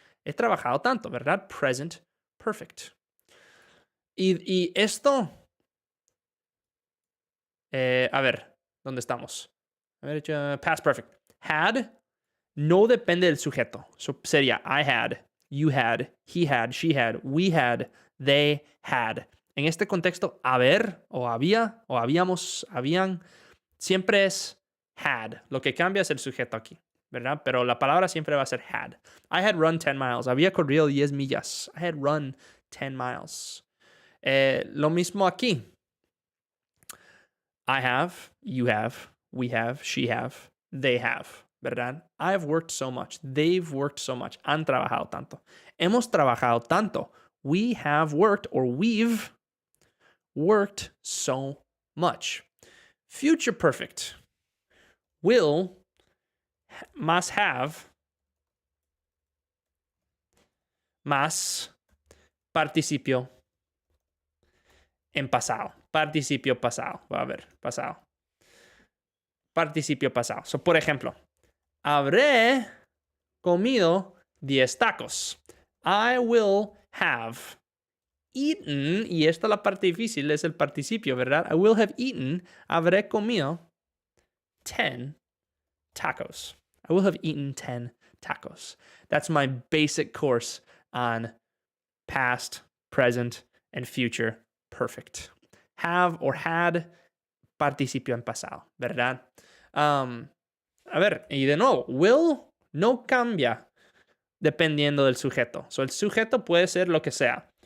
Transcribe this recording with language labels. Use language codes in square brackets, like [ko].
[es] He trabajado tanto, ¿verdad? Present perfect. Y esto, a ver, ¿dónde estamos? A ver, past perfect. Had no depende del sujeto. [en] So, sería I had, you had, he had, she had, we had, they had. [es] En este contexto, haber o había o habíamos, habían, siempre es had. Lo que cambia es el sujeto aquí, ¿verdad? Pero la palabra siempre va a ser had. [en] I had run 10 miles. [es] Había corrido 10 millas. [en] I had run 10 miles. Lo mismo aquí. I have, you have, we have, she have, they have. ¿verdad? I've worked so much. They've worked so much. [es] Han trabajado tanto. Hemos trabajado tanto. [en] We have worked or we've worked so much. Future perfect. [es] Will más have más participio en pasado. Participio pasado. Va a ver, pasado. Participio pasado. So, por ejemplo, habré comido 10 tacos. [en] I will have eaten, [es] y esta es la parte difícil, es el participio, ¿verdad? [en] I will have eaten, [es] habré comido 10 tacos. [en] I will have eaten 10 tacos. That's my basic course on past, present, and future perfect. [es] Have or had, participio en pasado, ¿verdad? A ver, y de nuevo, will no cambia dependiendo del sujeto. So, el sujeto puede ser lo que sea.